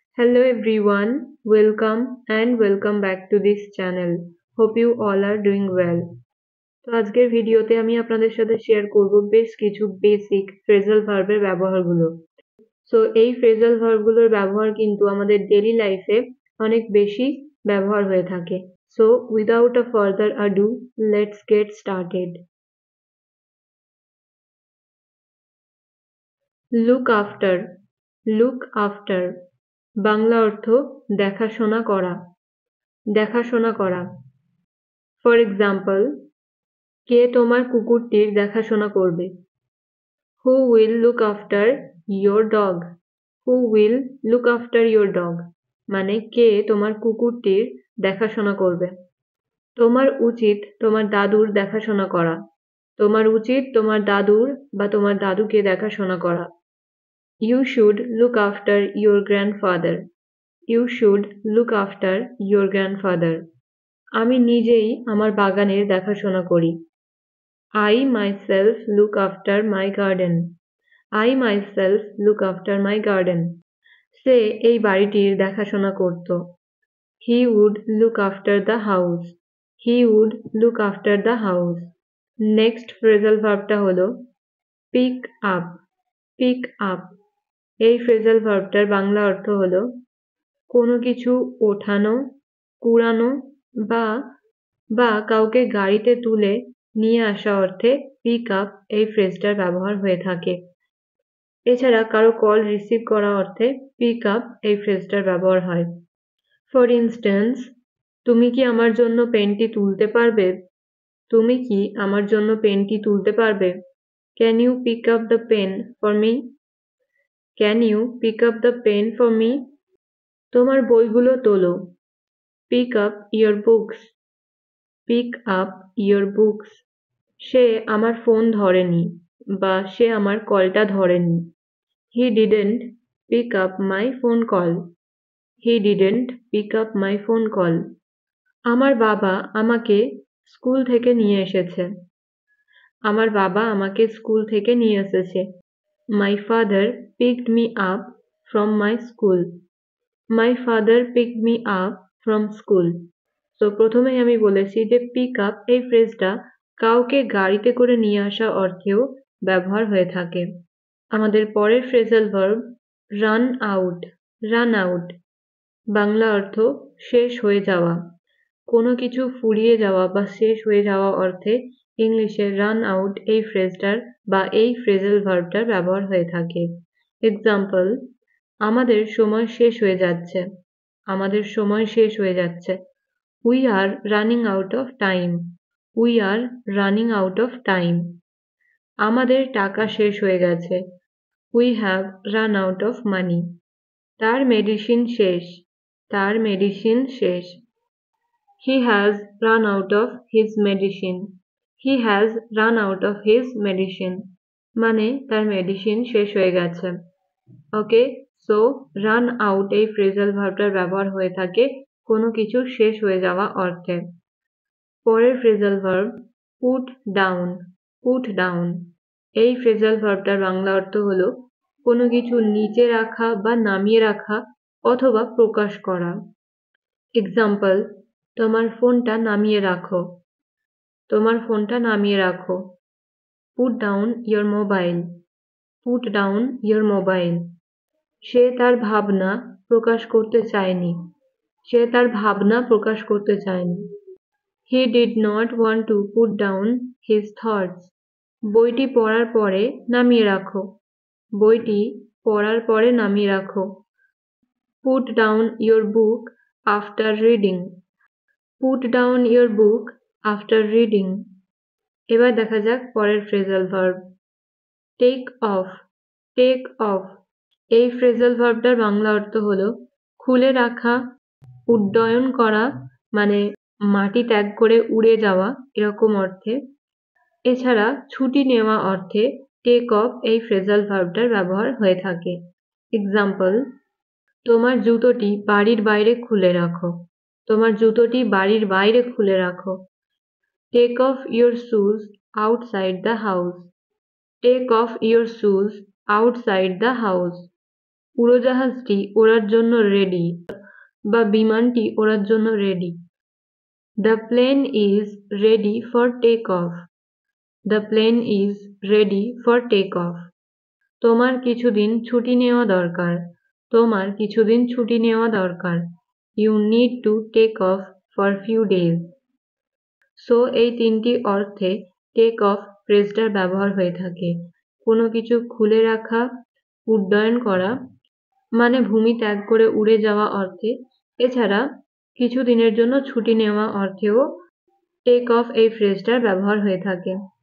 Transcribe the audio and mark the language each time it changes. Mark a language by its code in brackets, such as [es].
[en] Hello everyone, welcome back to this channel. Hope you all are doing well. [bn] তো আজকের ভিডিওতে আমি আপনাদের সাথে শেয়ার করব বেশ কিছু বেসিক ফ্রেজাল ভার্বের ব্যবহারগুলো। সো এই ফ্রেজাল ভার্বগুলোর ব্যবহার কিন্তু আমাদের ডেইলি লাইফে অনেক বেশি ব্যবহার হয়ে থাকে। [en] So without a further ado, let's get started. [bn] Look after. Look after Bangla অর্থ দেখাশোনা করা। দেখাশোনা করা। ফর এক্সাম্পল, কে তোমার কুকুরটির দেখাশোনা করবে? [en] Who will look after your dog? Who will look after your dog [bn] মানে কে তোমার কুকুরটির দেখাশোনা করবে? তোমার উচিত তোমার দাদুর দেখাশোনা করা। তোমার উচিত তোমার দাদুর বা তোমার দাদুকে দেখাশোনা করা। [en] You should look after your grandfather. You should look after your grandfather. [bn] আমি নিজেই আমার বাগানের দেখাশোনা করি। [en] I myself look after my garden. I myself look after my garden. [bn] সে এই বাড়িটির দেখাশোনা করত। [en] He would look after the house. He would look after the house. Next phrasal verbটা হলো pick up. Pick up. [bn] এই phrasal verbটার বাংলা অর্থ হলো কোনো কিছু ওঠানো, কুড়ানো বা কাউকে গাড়িতে তুলে নিয়ে আসা অর্থে পিক আপ এই ফ্রেজটার ব্যবহার হয়ে থাকে। এছাড়া কারো কল রিসিভ করা অর্থে পিক আপ এই ফ্রেজটার ব্যবহার হয়। ফর ইনস্ট্যান্স, তুমি কি আমার জন্য পেনটি তুলতে পারবে? তুমি কি আমার জন্য পেনটি তুলতে পারবে? [en] Can you pick up the pen for me? Can you pick up the pen for me? [bn] তোমার বইগুলো তোলো। [en] Pick up your books. Pick up your books. [bn] সে আমার ফোন ধরেনি বা সে আমার কলটা ধরেনি। [en] He didn't pick up my phone call. He didn't pick up my phone call. [bn] আমার বাবা আমাকে স্কুল থেকে নিয়ে এসেছে। আমার বাবা আমাকে স্কুল থেকে নিয়ে এসেছে। [en] My father picked me up from my school. My father picked me up from school. [bn] তো প্রথমেই আমি বলেছি যে পিক আপ এই ফ্রেজটা কাউকে গাড়িতে করে নিয়ে আসা অর্থেও ব্যবহার হয়ে থাকে। আমাদের পরের phrasal verb run out. Run out Bangla অর্থ শেষ হয়ে যাওয়া। কোনো কিছু ফুরিয়ে যাওয়া বা শেষ হয়ে যাওয়া অর্থে ইংলিশে রান আউট এই ফ্রেজটার বা এই ফ্রেজাল ভার্বটার ব্যবহার হয়ে থাকে। এক্সাম্পল, আমাদের সময় শেষ হয়ে যাচ্ছে। আমাদের সময় শেষ হয়ে যাচ্ছে। [en] We are running out of time. We are running out of time. [bn] আমাদের টাকা শেষ হয়ে গেছে। [en] We have run out of money. [bn] তার মেডিসিন শেষ। তার মেডিসিন শেষ। [en] He has run out of his medicine. He has run out of his medicine. [bn] মানে তার মেডিসিন শেষ হয়ে গেছে। ওকে, সো রান আউট এই ফ্রেজাল ভার্বটার ব্যবহার হয়ে থাকে কোনো কিছু শেষ হয়ে যাওয়া অর্থে। পরের phrasal verb put down. Put down এই ফ্রেজাল ভার্বটার বাংলা অর্থ হলো কোনো কিছু নিচে রাখা বা নামিয়ে রাখা অথবা প্রকাশ করা। এক্সাম্পল, তোমার ফোনটা নামিয়ে রাখো। তোমার ফোনটা নামিয়ে রাখো। [en] Put down your mobile. Put down your mobile. [bn] সে তার ভাবনা প্রকাশ করতে চায়নি। সে তার ভাবনা প্রকাশ করতে চায়নি। [en] He did not want to put down his thoughts. [bn] বইটি পড়ার পরে নামিয়ে রাখো। বইটি পড়ার পরে নামিয়ে রাখো। [en] Put down your book after reading. Put down your book after reading. [bn] এবার দেখা যাক পরের phrasal verb take off. Take off এই ফ্রেজাল ভার্বটার বাংলা অর্থ হলো খুলে রাখা, উড্ডয়ন করা মানে মাটি ত্যাগ করে উড়ে যাওয়া এরকম অর্থে। এছাড়া ছুটি নেওয়া অর্থে টেক অফ এই ফ্রেজাল ভার্বটার ব্যবহার হয়ে থাকে। এক্সাম্পল, তোমার জুতোটি বাড়ির বাইরে খুলে রাখো। তোমার জুতোটি বাড়ির বাইরে খুলে রাখো। [en] Take off your shoes outside the house. Take off your shoes outside the house. [bn] উড়োজাহাজটি ওড়ার জন্য রেডি বা বিমানটি ওড়ার জন্য ready. [en] The plane is ready for takeoff. The plane is ready for takeoff. [bn] তোমার কিছুদিন ছুটি নেওয়া দরকার। তোমার কিছুদিন ছুটি নেওয়া দরকার। [en] You need to take off for few days. [bn] So এই তিনটি অর্থে টেক অফ ফ্রেজটার ব্যবহার হয়ে থাকে। কোনো কিছু খুলে রাখা, উড্ডয়ন করা মানে ভূমি ত্যাগ করে উড়ে যাওয়া অর্থে, এছাড়া কিছুদিনের জন্য ছুটি নেওয়া অর্থেও টেক অফ এই ফ্রেজটার ব্যবহার হয়ে থাকে।